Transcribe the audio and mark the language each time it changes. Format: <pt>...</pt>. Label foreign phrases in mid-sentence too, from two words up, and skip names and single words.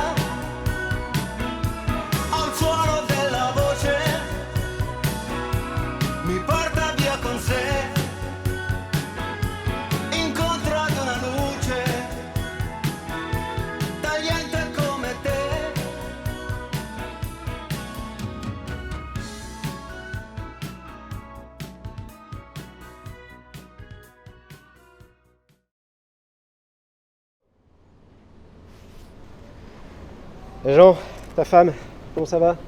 <it>Al suono della voce mi porta via con sé, incontro ad una luce tagliente come te.</it> <fr>Et Jean, ta femme, comment ça va?</fr>